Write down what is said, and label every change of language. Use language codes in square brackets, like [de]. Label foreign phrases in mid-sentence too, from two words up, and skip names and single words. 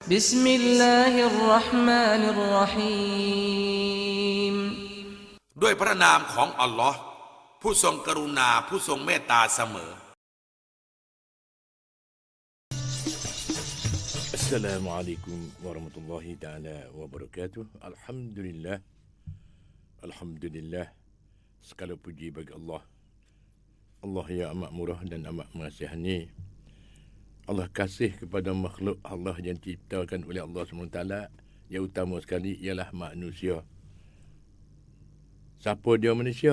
[ar] بسم الله الرحمن الرحيم [th] ด้วยพระนามของอัลลอฮ์ผู้ทรงกรุณาผู้ทรงเมตตาเสมอ [ar] السلام عليكم ورحمة الله تعالى وبركاته. الحمد لله. الحمد لله. [ms] Segala puji bagi Allah. Allah yang amat murah dan amat mengasihani. Allah kasih kepada makhluk Allah yang diciptakan oleh Allah SWT. Yang utama sekali ialah manusia. Siapa dia manusia?